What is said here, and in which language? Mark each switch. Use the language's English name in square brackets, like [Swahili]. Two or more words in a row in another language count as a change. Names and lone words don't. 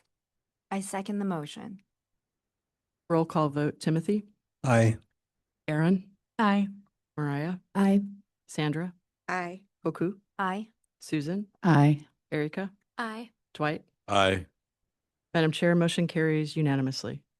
[English] I second the motion. Roll call vote. Timothy? Aye. Aaron? Aye. Mariah? Aye. Sandra? Aye. Hoku? Aye. Susan? Aye. Erica? Aye. Dwight? Aye. Madam Chair, motion carries unanimously.